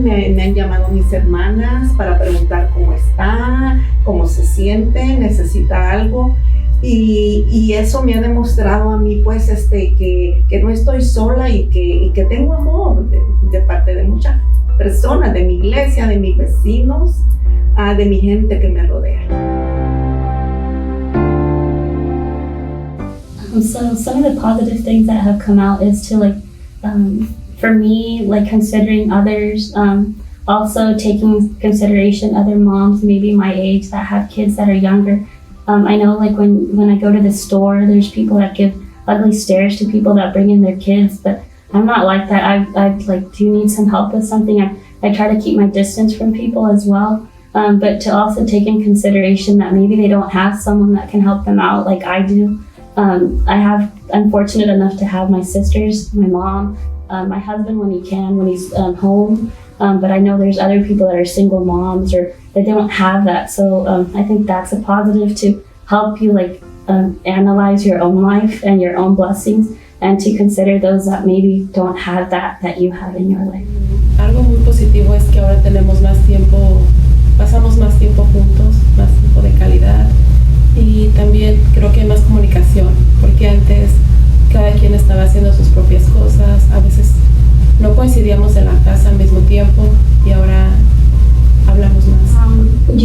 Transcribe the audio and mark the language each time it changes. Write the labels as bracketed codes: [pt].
[es] Me han llamado mis hermanas para preguntar cómo está, cómo se siente, necesita algo. Y eso me ha demostrado a mí pues que no estoy sola y que tengo amor de parte de muchas personas, de mi iglesia, de mis vecinos, de mi gente que me rodea. [en] So some of the positive things that have come out is to for me, considering others, also taking consideration other moms, maybe my age, that have kids that are younger. I know when I go to the store, there's people that give ugly stares to people that bring in their kids, but I'm not like that. I'd do you need some help with something? I try to keep my distance from people as well, but to also take in consideration that maybe they don't have someone that can help them out like I do. I'm fortunate enough to have my sisters, my mom, my husband when he's home, but I know there's other people that are single moms or that they don't have that. So I think that's a positive to help you analyze your own life and your own blessings and to consider those that maybe don't have that you have in your life. [es] Algo muy positivo es que ahora tenemos más tiempo, pasamos más tiempo juntos, más tiempo de calidad. Y también creo que hay más comunicación, porque antes cada quien estaba haciendo sus propias cosas, a veces no coincidíamos en la casa al mismo tiempo y ahora hablamos más.